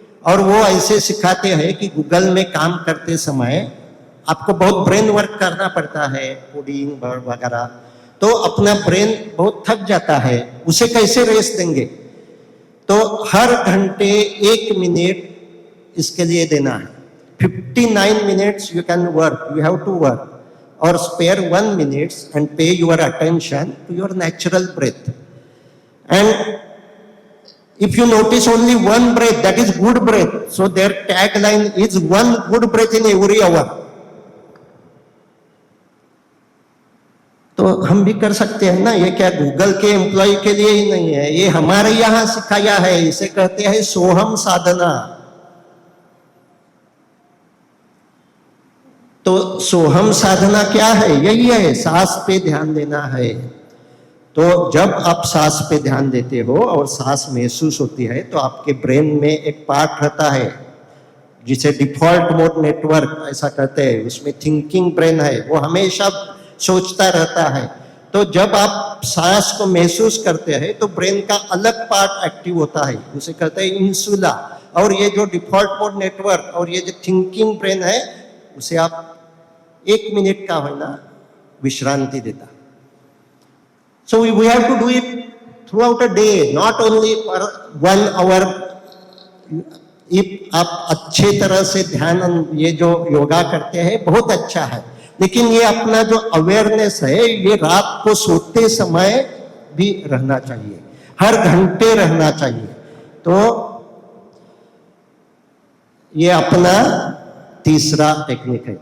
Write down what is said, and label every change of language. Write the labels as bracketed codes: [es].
[hi] और वो ऐसे सिखाते हैं कि गूगल में काम करते समय आपको बहुत ब्रेन वर्क करना पड़ता है, कोडिंग वगैरह। तो अपना ब्रेन बहुत थक जाता है, उसे कैसे रेस्ट देंगे? तो हर घंटे 1 मिनट इसके लिए देना है। [en] 59 minutes you can work, you have to work, or spare 1 minute and pay your attention to your natural breath. And if you notice only one breath, that is good breath. So their tagline is one good breath in every hour. [hi] तो हम भी कर सकते हैं ना। ये क्या Google के एम्प्लॉय के लिए ही नहीं है, ये हमारे यहाँ सिखाया है। इसे कहते हैं सोहम साधना। तो सोहम साधना क्या है? यही है, सांस पे ध्यान देना है। तो जब आप सांस पे ध्यान देते हो और सांस महसूस होती है तो आपके ब्रेन में एक पार्ट रहता है जिसे डिफॉल्ट मोड नेटवर्क ऐसा कहते हैं। उसमें थिंकिंग ब्रेन है, वो हमेशा सोचता रहता है। तो जब आप सांस को महसूस करते हैं तो ब्रेन का अलग पार्ट एक्टिव होता है, उसे कहते हैं इंसुला। और ये जो डिफॉल्ट मोड नेटवर्क और ये जो थिंकिंग ब्रेन है उसे आप 1 मिनट का होना विश्रांति देता। [en] So we have to do it throughout a day, not only for 1 hour. [hi] if आप अच्छे तरह से ध्यान, ये जो योगा करते हैं बहुत अच्छा है, लेकिन ये अपना जो अवेयरनेस है ये रात को सोते समय भी रहना चाहिए, हर घंटे रहना चाहिए। तो ये अपना तीसरा टेक्निक है।